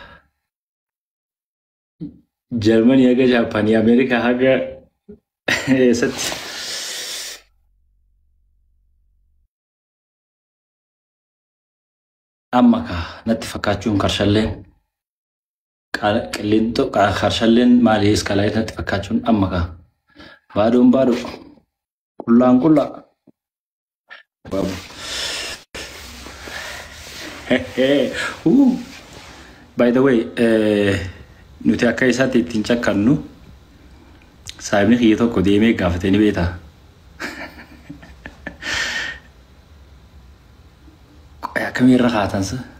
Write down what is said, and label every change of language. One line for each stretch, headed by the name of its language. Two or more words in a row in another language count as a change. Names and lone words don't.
Oromo: Germany aga Japan America aga sat amma ka natti fakkachuun karshalleen qillinto karshalleen maali iskalay natti fakkachuun amma ka baadon baado kullaan kulla babu
English: by the way
Oromo: nuti akka isaatti ittiin cakkannu saayibni kiyya tokko deemee gaafate ni beeta akkamii irra kaatansa